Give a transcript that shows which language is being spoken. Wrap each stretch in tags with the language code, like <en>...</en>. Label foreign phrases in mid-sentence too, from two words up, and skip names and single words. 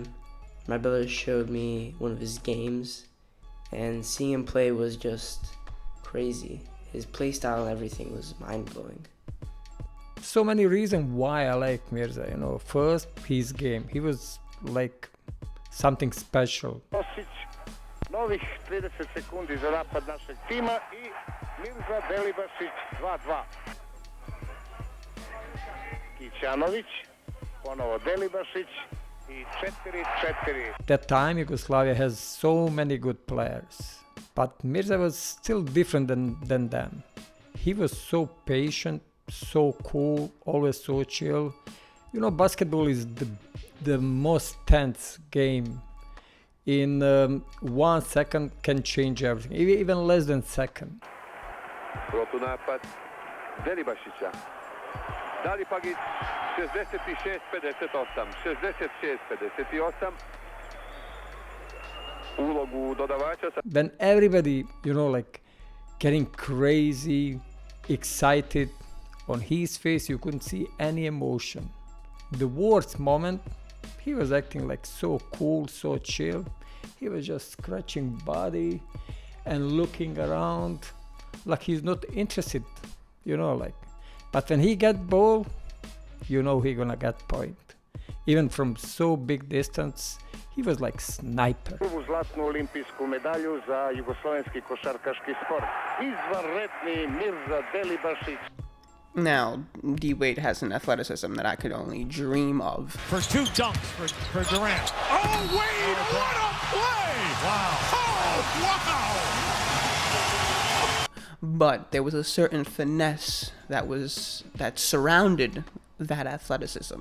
<en>My brother showed me one of his games, and seeing him play was just crazy. His play style and everything was mind-blowing. So many reasons why I like Mirza. First, his game. He was like something special.</en> <sr>Novih 30 sekundi za napad našeg tima i Mirza Delibašić 2-2. Kićanović, ponovo Delibašić i 4-4.</sr> <en>That time Yugoslavia has so many good players, but Mirza was still different than them. He was so patient, so cool, always so chill. Basketball is the most tense game. In 1 second can change everything, even less than second.</en> <hr>Protunapad Delibašića. Dali Pagić 66-58, 66-58. Ulogu dodavača.</hr> <en>When everybody, getting crazy, excited, on his face you couldn't see any emotion. The worst moment, he was acting like so cool, so chill. He was just scratching body and looking around like he's not interested, But when he get ball, he gonna get point. Even from so big distance, he was like sniper.</en> <sr>Prvu zlatnu olimpijsku medalju za jugoslovenski košarkaški sport. Izvanredni Mirza Delibašić.</sr> <en>Now, D-Wade has an athleticism that I could only dream of. First two dunks for Durant. Oh, Wade, what a play! Wow. Oh, wow! But there was a certain finesse that surrounded that athleticism.</en>